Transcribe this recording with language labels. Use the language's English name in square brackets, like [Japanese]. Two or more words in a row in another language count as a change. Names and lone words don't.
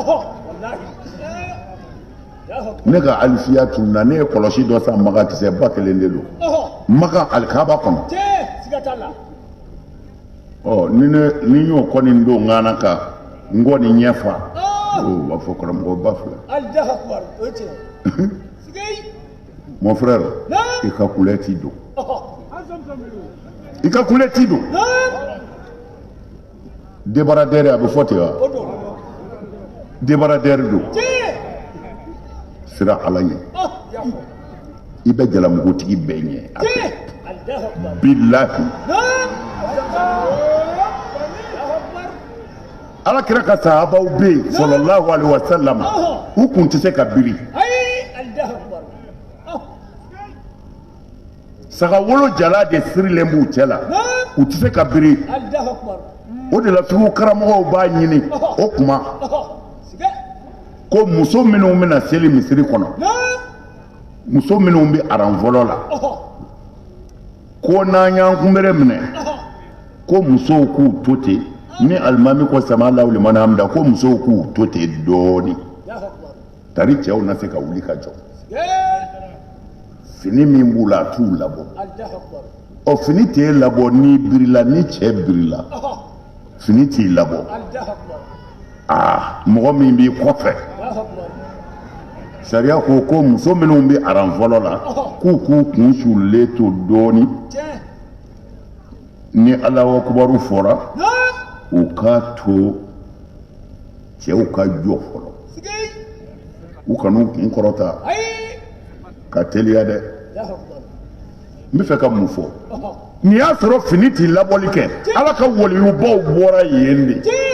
[Bambara] ne ka alifiya tununa ne ye kɔlɔsi dɔ san maga kisɛ ba kelen de don maga alikaba kɔnɔ ni y'o kɔni don ŋana ka n kɔni ɲɛfa o b'a fɔ karamɔgɔ ba filɛ [French] mon frère [Bambara] i ka kulɛti don i ka kulɛti don débaradɛri a bɛ fɔ ten wa débaradɛri don sira Ala ɲɛ i bɛ jalamugutigi bɛɛ ɲɛ bilahi Ala kira ka sahabaw bɛ yen [Arabic] صلى الله عليه وسلم [Bambara] u kun tɛ se ka biri saga wolo jala de sirilen b'u cɛ la u tɛ se ka biri o de la sugu karamɔgɔw b'a ɲini o kuma ko muso minnu bɛna seli misiri kɔnɔ muso minnu bɛ aran fɔlɔ la ko n'an y'an kunbere minɛ ko musow k'u to ten ni alimami ko [Arabic] سمع الله لمن حمده [Bambara] ko musow k'u to ten dɔɔni tari cɛw na se ka wuli ka jɔ fini min b'u la a t'u labɔ fini t'e labɔ n'i birila ni cɛ birila fini t'i labɔ mɔgɔ min b'i kɔfɛ sariya ko muso minnu bɛ aran fɔlɔ la k'u kun sulilen to dɔɔni ni [Arabic] الله أكبر [Bambara] fɔra u k'a to cɛw ka jɔ fɔlɔ u kan'u kun kɔrɔta ka teliya dɛ n bɛ fɛ ka mun fɔ n'i y'a sɔrɔ fini t'i labɔli kɛ Ala ka waliyubaw bɔra yen de